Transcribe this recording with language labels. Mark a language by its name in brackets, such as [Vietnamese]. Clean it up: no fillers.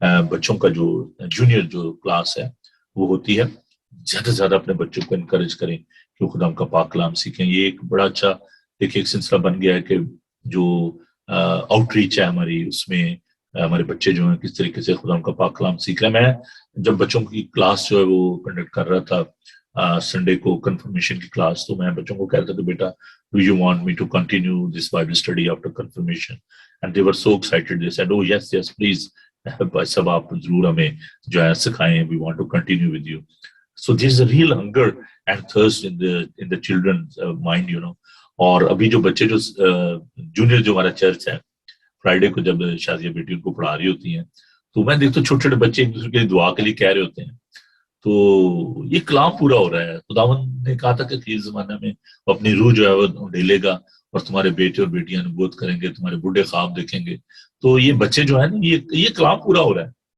[Urdu] بچوں کا جو جونیئر جو کلاس ہے وہ ہوتی ہے۔ زیادہ سے زیادہ اپنے بچوں کو انکریج کریں کہ وہ خدا کا پاک کلام سیکھیں۔ یہ ایک بڑا اچھا ایک سلسلہ بن گیا ہے کہ جو آؤٹ ریچ ہے ہماری، اس میں ہمارے بچے جو ہیں کس طریقے سے خدا کا پاک کلام سیکھ رہے ہیں۔ میں جب بچوں کی کلاس جو ہے وہ کنڈکٹ کر رہا تھا سنڈے کو کنفرمیشن کی کلاس، تو میں بچوں کو کہہ رہا تھا کہ بیٹا [English] do you want me to continue this Bible study after confirmation? And they were so excited. They said, oh yes please [Urdu] بھائی صاحب آپ ضرور ہمیں جو ہے سکھائیں، [English] we want to continue with you. So there is a real hunger and thirst in the children's mind, you know. [Urdu] اور ابھی جو بچے جو جونیئر جو ہمارا چرچ ہے، فرائیڈے کو جب شازیہ بیٹی ان کو پڑھا رہی ہوتی ہیں تو میں دیکھتا ہوں چھوٹے چھوٹے بچے ایک دوسرے کے لیے دعا کے لیے کہہ رہے ہوتے ہیں۔ تو یہ کلام پورا ہو رہا ہے۔ خداوند نے کہا تھا کہ اخیر زمانے میں وہ اپنی روح جو ہے وہ ڈھیلے گا اور تمہارے بیٹے اور بیٹیاں نبوت کریں گے، تمہارے بوڑھے خواب دیکھیں گے۔ تو یہ بچے جو ہے نا، یہ کلام پورا ہو رہا ہے۔